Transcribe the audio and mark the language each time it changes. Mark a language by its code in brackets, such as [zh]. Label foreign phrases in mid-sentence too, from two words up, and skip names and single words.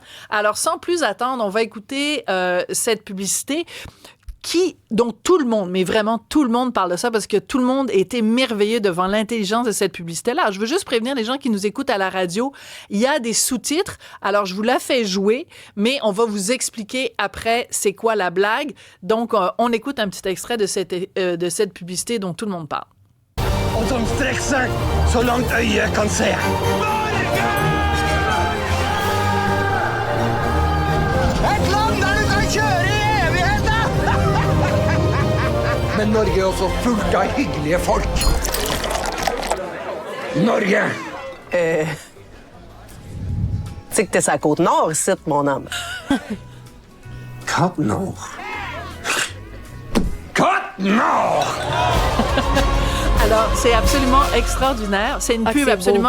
[fr] Alors, sans plus attendre, on va écouter cette publicité dont tout le monde, mais vraiment tout le monde parle de ça parce que tout le monde est émerveillé devant l'intelligence de cette publicité-là. Je veux juste prévenir les gens qui nous écoutent à la radio, il y a des sous-titres, alors je vous la fais jouer, mais on va vous expliquer après c'est quoi la blague. Donc, on écoute un petit extrait de cette publicité dont tout le monde parle. [no] Og som strekker seg så langt øyet kan se. Et land der du kan kjøre i evigheter! Men Norge er også fullt av hyggelige folk. Norge! [fr] C'est que t'es sur la Côte-Nord, ici, mon homme. Côte-Nord. Côte-Nord! Alors, c'est absolument extraordinaire. C'est une pub c'est absolument